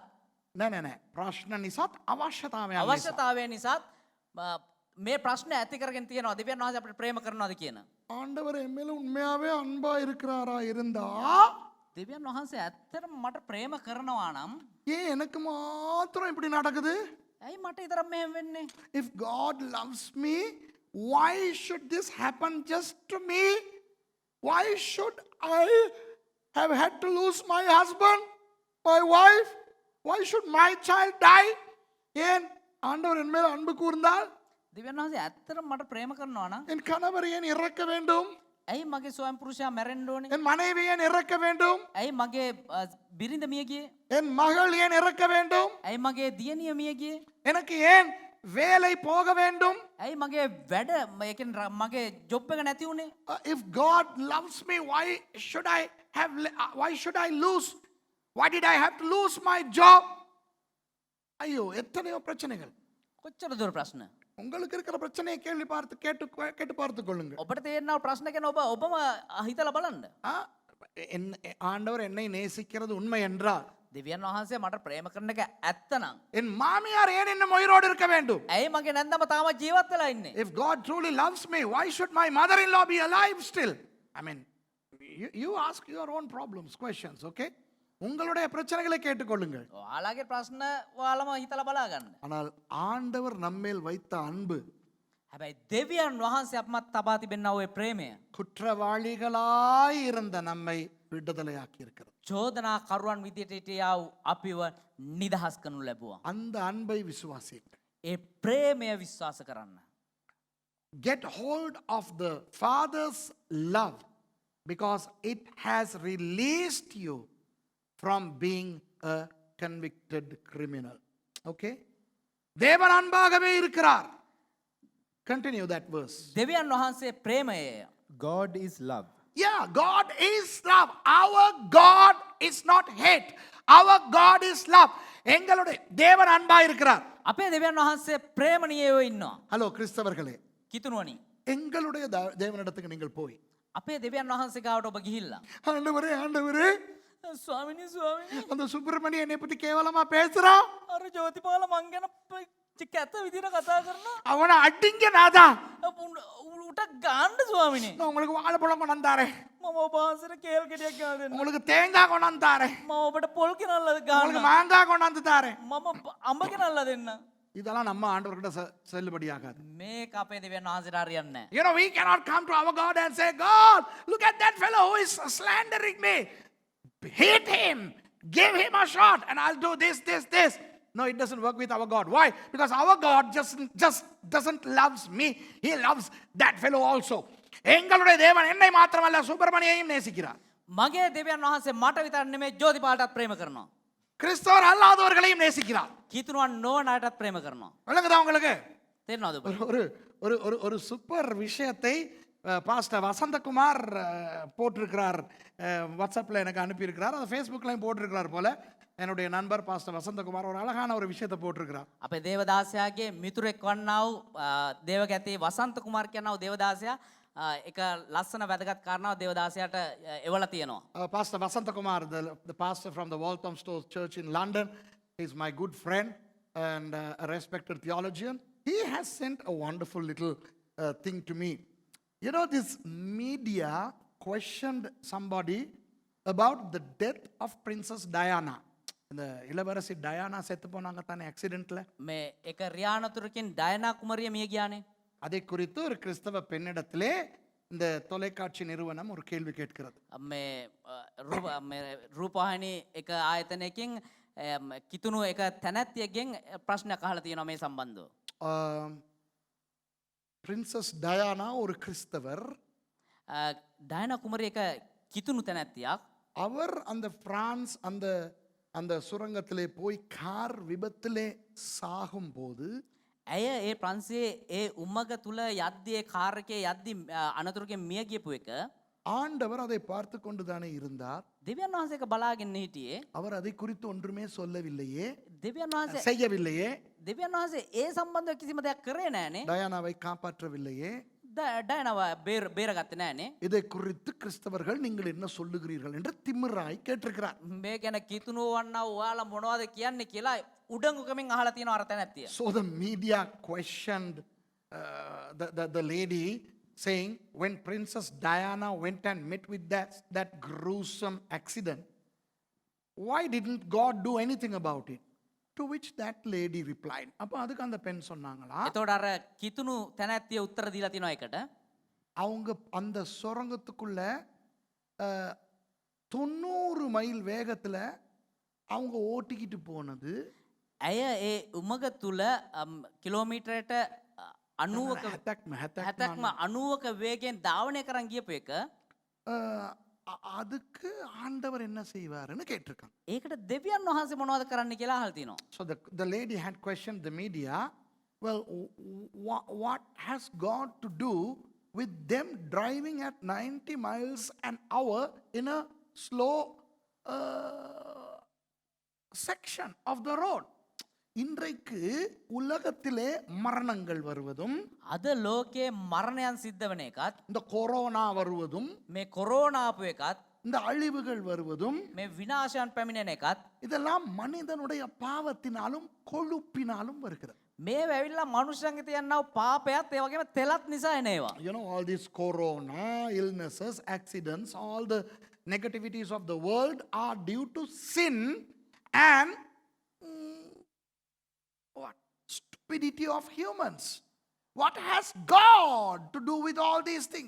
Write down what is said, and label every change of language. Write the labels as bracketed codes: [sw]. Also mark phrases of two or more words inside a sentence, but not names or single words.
[si] නෑ ප්‍රශ්න නිසාත් අවශ්‍යතාවයන් නිසා. අවශ්‍යතාවය නිසාත් මේ ප්‍රශ්න ඇති කරගෙන තියෙනවා දෙවියන් වහන්සේ අපිට ප්‍රේම කරනවාද කියන. [ta] ஆண்டவர் என் மேல உண்மையாவே அன்பா இருக்கிறாரா இருந்தா [si] දෙවියන් වහන්සේ ඇත්තටම මට ප්‍රේම කරනවා නම් [ta] ஏன் எனக்கு மாத்திரம் இப்படி நடக்குது? [si] ඇයි මට විතරක් මෙහෙම වෙන්නේ? [en] If God loves me, why should this happen just to me? Why should I have had to lose my husband, my wife? Why should my child die? [ta] ஏன் ஆண்டவர் என் மேல அன்பு கூர்ந்தால் [si] දෙවියන් වහන්සේ ඇත්තටම මට ප්‍රේම කරනවා නම් [ta] என் கணவர் ஏன் இறக்க வேண்டும்? [si] ඇයි මගේ ස්වයං පුරුෂයා මැරෙන්න ඕනේ? [ta] என் மனைவி ஏன் இறக்க வேண்டும்? [si] ඇයි මගේ බිරිඳ මිය ගියේ? [ta] என் மகள் ஏன் இறக்க வேண்டும்? [si] ඇයි මගේ දියණිය මිය ගියේ? [ta] எனக்கு ஏன் வேலை போக வேண்டும்? [si] ඇයි මගේ වැඩ මගේ ජොබ් එක නැති වුනේ? [en] If God loves me, why should I lose? Why did I have to lose my job? [ta] ஐயோ, எத்தனையோ பிரச்சனைகள். [si] කොච්චර දුර ප්‍රශ්න? [ta] உங்களுக்கு இருக்கிற பிரச்சனையை கேட்டு பார்த்து கொள்ளுங்க. [si] ඔබට තේරෙනව ප්‍රශ්න ගැන ඔබම හිතලා බලන්න. [ta] ஆண்டவர் என்னை நேசிக்கிறது உண்மை என்றால் [si] දෙවියන් වහන්සේ මට ප්‍රේම කරන එක ඇත්තනම් [ta] என் மாமியார் ஏன் இன்னும் உயிரோடு இருக்க வேண்டும்? [si] ඇයි මගේ නැන්දම තාම ජීවත් වෙලා ඉන්නේ? [en] If God truly loves me, why should my mother-in-law be alive still? I mean, you ask your own problems, questions, okay? [ta] உங்களுடைய பிரச்சனைகளை கேட்டுக்கொள்ளுங்கள். [si] ඔයාලගේ ප්‍රශ්න ඔයාලම හිතලා බලා ගන්න. [ta] ஆனால் ஆண்டவர் நம்மேல் வைத்த அன்பு, [si] හැබැයි දෙවියන් වහන්සේ අපමත් තබා තිබෙනා ඔය ප්‍රේමය [ta] குற்றவாளிகளாய் இருந்த நம்மை விடுதலையாக்கி இருக்கிறது. [si] චෝදනා කරුවන් විදියට හිටියා වූ අපිව නිදහස් කරනු ලැබුවා. [ta] அந்த அன்பை விசுவாசியுங்கள். [si] ඒ ප්‍රේමය විශ්වාස කරන්න. [en] Get hold of the Father's love because it has released you from being a convicted criminal. [ta] Okay? தேவன் அன்பாகவே இருக்கிறார். [en] Continue that verse. [si] දෙවියන් වහන්සේ ප්‍රේමය. [en] God is love. Yeah, God is love. Our God is not hate. Our God is love. [ta] எங்களுடைய தேவன் அன்பா இருக்கிறார். [si] අපේ දෙවියන් වහන්සේ ප්‍රේමණීයව ඉන්නවා. [ta] ஹலோ கிறிஸ்தவர்களே, [si] කිතුණුවනි. [ta] எங்களுடைய தேவனிடத்துக்கு நீங்கள் போய் [si] අපේ දෙවියන් වහන්සේ ගාවට ඔබ ගිහිල්ලා [ta] ஆண்டவரே [si] ස්වාමිනී [ta] அந்த சுப்பிரமணிய என்னை பத்தி கேவலமா பேசுறான், [si] අර ජෝතිපාල මං ගැන කැත විදිහට කතා කරනවා. [ta] அவனை அடிங்க நாதா. [si] උට ගාන්න ස්වාමිනේ. [ta] நான் உங்களுக்கு வாழைப்பழம் கொண்டாந்தாரேன், [si] මම ඔබ වහන්සේට කේල් ගෙඩියක් ගෙනලා දෙන්න. [ta] உங்களுக்கு தேங்காய் கொண்டாந்தாரேன், [si] මම ඔබට පොල් ගෙනල්ලා [ta] உங்களுக்கு [si] ගන්න. [ta] மாங்காய் கொண்டாந்து தாரேன். [si] මම අඹ ගෙනල්ලා දෙන්න. [ta] இதெல்லாம் நம்ம ஆண்டவர்கிட்ட செல்லுபடியாகாது. [si] මේක අපේ දෙවියන් වහන්සේට හරියන්නේ නැහැ. [en] You know, we cannot come to our God and say, God, look at that fellow who is slandering me. Hate him. Give him a shot and I'll do this. No, it doesn't work with our God. Why? Because our God just doesn't loves me. He loves that fellow also. [ta] எங்களுடைய தேவன் என்னை மாத்திரமல்ல சுப்பிரமணியையும் நேசிக்கிறார். [si] මගේ දෙවියන් වහන්සේ මට විතර නෙමෙයි ජෝතිපාලටත් ප්‍රේම කරනවා. [ta] கிறிஸ்தவர் அல்லாதவர்களையும் நேசிக்கிறார். [si] කිතුනුවන් නොවන අයටත් ප්‍රේම කරනවා. [ta] விளங்குதா உங்களுக்கு? [si] තේරෙනවද ඔබට? [ta] ஒரு ஒரு ஒரு ஒரு சூப்பர் விஷயத்தை பாஸ்டர் வசந்தகுமார் போட்டிருக்கிறார். வாட்ஸ்அப்பில் எனக்கு அனுப்பியிருக்கிறார். அதை ஃபேஸ்புக்லையும் போட்டிருக்கிறார் போல. என்னுடைய நண்பர் பாஸ்டர் வசந்தகுமார் ஒரு அழகான ஒரு விஷயத்தை போட்டிருக்கிறார். [si] අපේ දේවදාසයාගේ මිතුරෙක් වන්නා වූ දේවගැති වසන්ත කුමාර් කියනවා දේවදාසයා එක ලස්සන වැදගත් කාරණාව දේවදාසයාට එවලා තියෙනවා. [en] Pastor Vasantakumar, the pastor from the Walthamstow Church in London, is my good friend and a respected theologian. He has sent a wonderful little thing to me. You know, this media questioned somebody about the death of Princess Diana. [ta] இந்த இளவரசி டயானா செத்து போனாங்க தானே ஆக்சிடென்ட்ல. [si] මේ එක රියානතුරකින් ඩයනා කුමරිය මිය ගියානේ. [ta] அதை குறித்து ஒரு கிறிஸ்தவ பெண்ணிடத்திலே இந்த தொலைக்காட்சி நிறுவனம் ஒரு கேள்வி கேட்கிறது. [si] මේ රූපවාහිනී එක ආයතනයකින් කිතුණු එක තැනැත්තියගෙන් ප්‍රශ්නයක් අහලා තියෙනවා මේ සම්බන්ධව. [ta] பிரின்சஸ் டயானா ஒரு கிறிஸ்தவர். [si] ඩයනා කුමරිය එක කිතුණු තැනැත්තියක්. [ta] அவர் அந்த பிரான்ஸ் அந்த சுரங்கத்திலே போய் கார் விபத்திலே சாகும்போது [si] ඇය ඒ ප්‍රන්සේ ඒ උම්මග තුළ යද්දී ඒ කාර් එකේ යද්දී අනතුරකින් මිය ගියපු එක [ta] ஆண்டவர் அதை பார்த்து கொண்டு தானே இருந்தார். [si] දෙවියන් වහන්සේ එක බලාගෙන හිටියේ. [ta] அவர் அதை குறித்து ஒன்றுமே சொல்லவில்லையே, [si] දෙවියන් වහන්සේ [ta] செய்யவில்லையே, [si] දෙවියන් වහන්සේ ඒ සම්බන්ධව කිසිම දෙයක් කරේ නෑනේ. [ta] டயானாவை காப்பாற்றவில்லையே. [si] ඩයනාව බේරගත්තේ නෑනේ. [ta] இதை குறித்து கிறிஸ்தவர்கள் நீங்கள் என்ன சொல்லுகிறீர்கள் என்று திமிராய் கேட்டிருக்கிறார். [si] මේ ගැන කිතුණු වන්නා ඔයාලා මොනවද කියන්නේ කියලා උඩඟුකමින් අහලා තියෙනවා අර තැනැත්තිය. [en] So the media questioned the lady, saying, when Princess Diana went and met with that gruesome accident, why didn't God do anything about it? To which that lady replied. [ta] அப்போ அதுக்கு அந்த பெண் சொன்னாங்களா, [si] එතකොට අර කිතුණු තැනැත්තිය උත්තර දීලා තිනවා එකට. [ta] அவங்க அந்த சுரங்கத்துக்குள்ள 90 மைல் வேகத்துல அவங்க ஓட்டிக்கிட்டு போனது [si] ඇය ඒ උමග තුළ කිලෝමීටරයට 90ක 70ක්ම 90ක වේගෙන් ධාවනය කරන් ගියපු එක. [ta] அதுக்கு ஆண்டவர் என்ன செய்வாருன்னு கேட்டிருக்காங்க. [si] ඒකට දෙවියන් වහන්සේ මොනවද කරන්න කියලා අහලා තිනවා. [en] So the lady had questioned the media, well, what has God to do with them driving at 90 miles an hour in a slow section of the road? [ta] இன்றைக்கு உலகத்திலே மரணங்கள் வருவதும் [si] අද ලෝකයේ මරණයන් සිද්ධ වෙන එකත් [ta] இந்த கொரோனா வருவதும் [si] මේ කොරෝනා ආපු එකත් [ta] இந்த அழிவுகள் வருவதும் [si] මේ විනාශයන් පැමිණෙන එකත් [ta] இதெல்லாம் மனிதனுடைய பாவத்தினாலும் கொழுப்பினாலும் வருகிறது. [si] මේ වැවිල්ලා මනුෂ්‍යයන්ගේ තියන්නව පාපයත් ඒ වගේම තෙලත් නිසා එන ඒවා. [en] You know, all these corona, illnesses, accidents, all the negativities of the world are due to sin and what? Stupidity of humans. What has God to do with all these things?